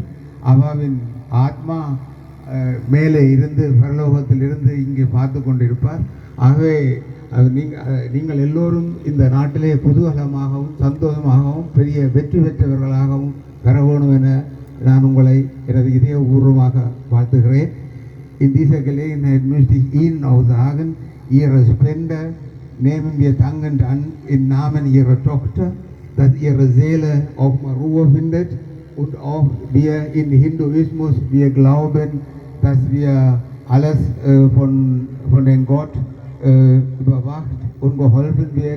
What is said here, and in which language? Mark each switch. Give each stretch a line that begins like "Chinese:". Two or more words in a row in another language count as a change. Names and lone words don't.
Tamil: அவாவின் ஆத்மா மேலே இருந்து பரலோகத்தில் இருந்து இங்கே பார்த்து கொண்டிருப்பார். ஆகவே நீங்கள் எல்லோரும் இந்த நாட்டிலே குதூகலமாகவும் சந்தோஷமாகவும் பெரிய வெற்றி பெற்றவர்களாகவும் பெற வேணும் என நான் உங்களை எனது இதயபூர்வமாக வாழ்த்துகிறேன்.
German: In dieser Gelegenheit möchte ich Ihnen auch sagen, Ihre Spende nehmen wir dankend an im Namen Ihrer Tochter, dass ihre Seele auch mal Ruhe findet und auch wir im Hinduismus, wir glauben, dass wir alles von dem Gott überwacht und geholfen wird.